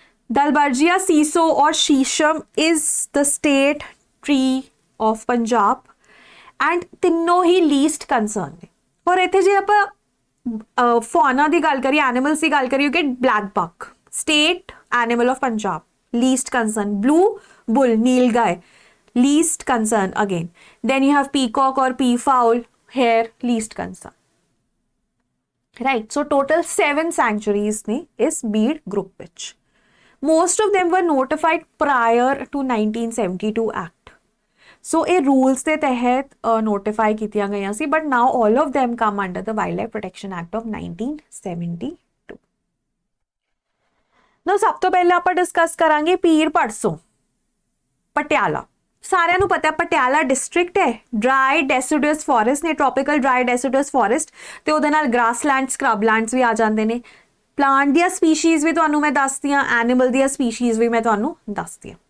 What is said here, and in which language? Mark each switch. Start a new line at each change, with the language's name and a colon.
English: Dalbergia sissoo or shisham is the state tree of Punjab and
Punjabi: ਤਿੰਨੋਂ ਹੀ least concern ਨੇ। ਔਰ ਇੱਥੇ ਜੇ ਆਪਾਂ ਫੌਨਾ ਦੀ ਗੱਲ ਕਰੀਏ, ਐਨੀਮਲਸ ਦੀ ਗੱਲ ਕਰੀਏ,
English: Get black buck, state animal of Punjab, least concern. Blue bull, nilgai, least concern again. Then you have peacock or peafowl, hare, least concern. right? So total 7 sanctuaries ne is Beed group ਵਿੱਚ. Most of them were notified prior to 1972 Act. So
Punjabi: ਇਹ rules ਦੇ ਤਹਿਤ notify ਕੀਤੀਆਂ ਗਈਆਂ ਸੀ,
English: but now all of them come under the Wildlife Protection Act of 1972.
Punjabi: Now ਸਭ ਤੋਂ ਪਹਿਲਾਂ ਆਪਾਂ ਡਿਸਕਸ ਕਰਾਂਗੇ ਪੀਰ ਭੜਸੋਂ ਪਟਿਆਲਾ. ਸਾਰਿਆਂ ਨੂੰ ਪਤਾ ਪਟਿਆਲਾ ਡਿਸਟ੍ਰਿਕਟ ਹੈ, ਡਰਾਈ ਡੈਸੀਡੂਅਸ ਫੋਰੈਸਟ ਨੇ, ਟ੍ਰੋਪੀਕਲ ਡਰਾਈ ਡੈਸੀਡੂਅਸ ਫੋਰੈਸਟ, ਤੇ ਉਹਦੇ ਨਾਲ ਗ੍ਰਾਸਲੈਂਡ ਸਕ੍ਰਬਲੈਂਡਸ ਵੀ ਆ ਜਾਂਦੇ ਨੇ. ਪਲਾਂਟ ਦੀਆਂ ਸਪੀਸ਼ੀਜ਼ ਵੀ ਤੁਹਾਨੂੰ ਮੈਂ ਦੱਸਦੀਆਂ, ਐਨੀਮਲ ਦੀਆਂ ਸਪੀਸ਼ੀਜ਼ ਵੀ ਮੈਂ ਤੁਹਾਨੂੰ ਦੱਸਦੀਆਂ.